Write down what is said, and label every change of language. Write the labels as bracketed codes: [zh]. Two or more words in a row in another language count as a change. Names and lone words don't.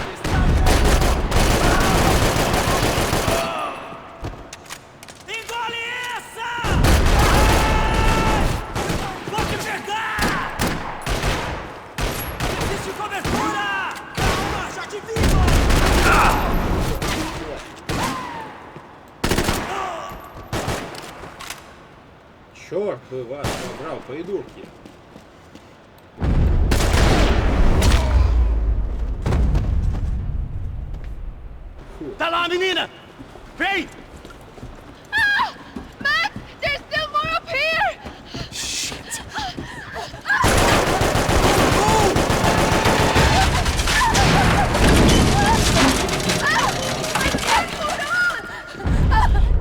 [pt] Engole essa! Vou te pegar! Existe cobertura! Calma, já te vi! [ru] Черт бы вас побрал, придурки. [pt] Tá lá, menina! Vem! Max! [en] There's still more up here! Shit. I can't hold on!